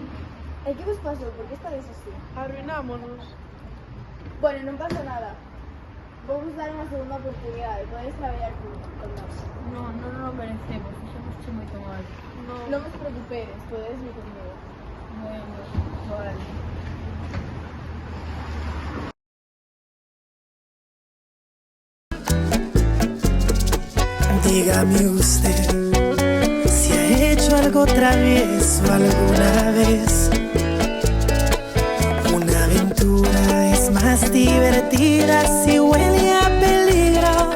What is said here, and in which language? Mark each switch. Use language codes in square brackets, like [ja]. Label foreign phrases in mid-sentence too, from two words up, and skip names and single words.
[gl] E que vos pasou? Por que estades así? arruinámonos. Bueno, non pasa nada. Vou vos dar unha segunda oportunidade. Podedes traballar con nós. Non lo merecemos, fixemos moito mal. Non vos preocupedes, podedes ir comigo. Bueno, vale. [es] Dígame usted si ha hecho algo travieso alguna vez. Una aventura es más divertida si huele a peligro.